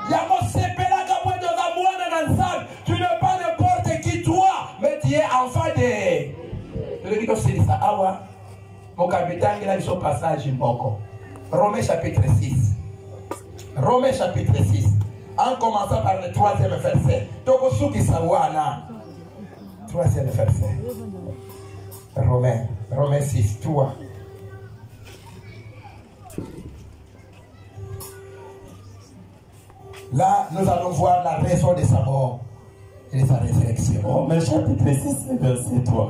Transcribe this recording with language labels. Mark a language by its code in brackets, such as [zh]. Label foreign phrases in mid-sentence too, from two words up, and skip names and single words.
[fr] Tu n'es pas n'importe qui toi, mais tu es enfant de... Mon capitaine, il a eu son passage Mboko. Romains chapitre 6. Romains chapitre 6. En commençant par le 3e verset. [ln] Tokosuki Sawana. [fr] 3e verset. Romains 6, 3. Là, nous allons voir la raison de sa mort et de sa résurrection. Romains chapitre 6, verset 3.